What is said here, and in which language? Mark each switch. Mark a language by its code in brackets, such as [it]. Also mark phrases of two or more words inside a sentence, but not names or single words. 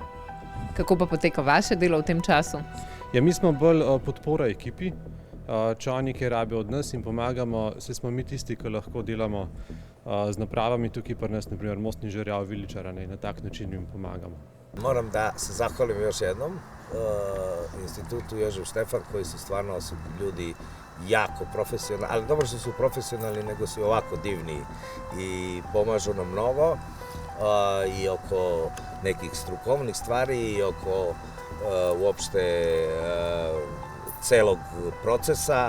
[sl] Kako pa poteka vaše delo v tem času? Ja, mi smo bolj podpora ekipi. če oni kaj rabijo od nas in pomagamo, se smo mi tisti, ki lahko delamo z napravami tukaj pri nas, naprimer Mostni žerjav, Viličara, na tak način jim pomagamo. [sr] Moram da se zahvalim još jednom institutu Jožef Štefan, koji su stvarno ljudi jako profesionalni, ali dobro što su profesionalni, nego su ovako divni i pomažu nam mnogo i oko nekih strukovnih stvari i oko uopšte celog procesa.